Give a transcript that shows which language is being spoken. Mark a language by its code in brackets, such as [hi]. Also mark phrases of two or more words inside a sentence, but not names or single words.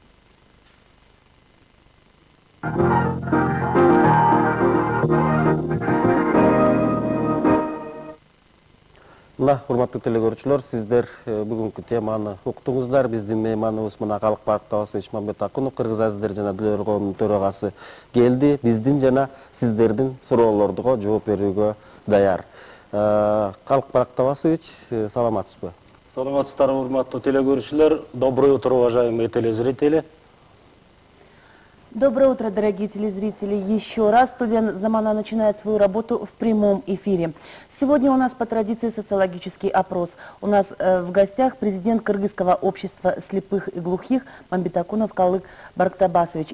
[ky] Мына, урматтуу телекөрүүчүлөр, сиздер бүгүнкү теманы уктуңуздар. Биздин мейманыбыз мына Калык Барктабасович Мамбетакунов, кыргыз азиздер жана дүлөөлөр коомунун төрагасы келди. Биздин жана сиздердин суроолорго жооп берүүгө даяр. Калык Барктабасович, саламатсызбы? Саламатсыздар, урматтуу телекөрүүчүлөр. [ru] Доброе утро, уважаемые телезрители. Доброе утро, дорогие телезрители. Еще раз студия «Замана» начинает свою работу в прямом эфире. Сегодня у нас по традиции социологический опрос. У нас в гостях президент Кыргызского общества слепых и глухих Мамбетакунов Калык Барктабасович.